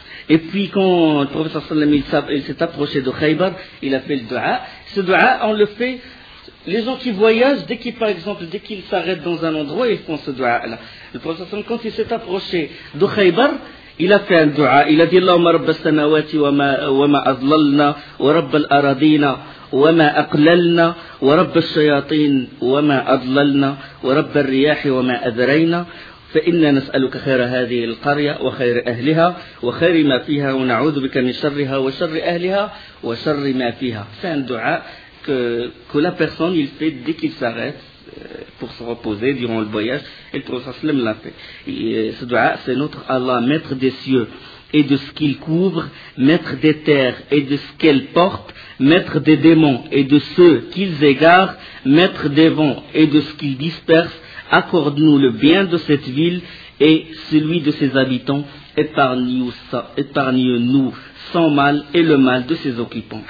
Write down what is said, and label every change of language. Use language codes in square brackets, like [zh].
[fr] Et puis quand le prophète sallallahu alayhi wa sallam il s'est approché de Khaybar, il a fait le dua. Ce dua, on le fait, les gens qui voyagent, dès qu'ils s'arrêtent dans un endroit, ils font ce dua. Le prophète sallallahu alayhi wa sallam, quand il s'est approché de Khaybar, il a fait un dua. Il a dit [ar] Allahumma rabba samawati wa ma azlalna wa rabba al-aradina. وما أقللنا ورب الشياطين وما أضللنا ورب الرياح وما أذرينا فإنا نسألك خير هذه القرية وخير أهلها وخير ما فيها ونعوذ بك من شرها وشر أهلها وشر ما فيها. [fr] C'est un dua que la personne il fait dès qu'il s'arrête pour se reposer durant le voyage. Le Prophète صلى الله عليه وسلم l'a fait. Ce dua, c'est notre Allah, maître des cieux et de ce qu'il couvre, maître des terres et de ce qu'elle porte, maître des démons et de ceux qu'ils égarent, maître des vents et de ce qu'ils dispersent, accorde-nous le bien de cette ville et celui de ses habitants, épargne-nous sans mal et le mal de ses occupants.